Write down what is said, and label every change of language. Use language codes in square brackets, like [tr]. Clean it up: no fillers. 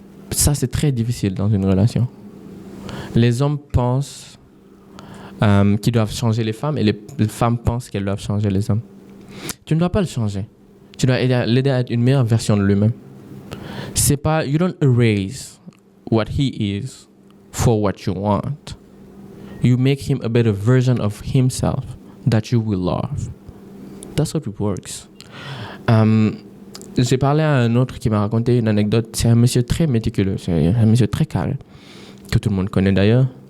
[fr] Ça, c'est très difficile dans une relation. Les hommes pensent qu'ils doivent changer les femmes et les femmes pensent qu'elles doivent changer les hommes. Tu ne dois pas le changer. Tu dois l'aider à être une meilleure version de lui-même. C'est pas, [en] you don't erase what he is for what you want. You make him a better version of himself that you will love. That's how it works. [fr] J'ai parlé à un autre qui m'a raconté une anecdote. C'est un monsieur très méticuleux, c'est un monsieur très carré, que tout le monde connaît d'ailleurs.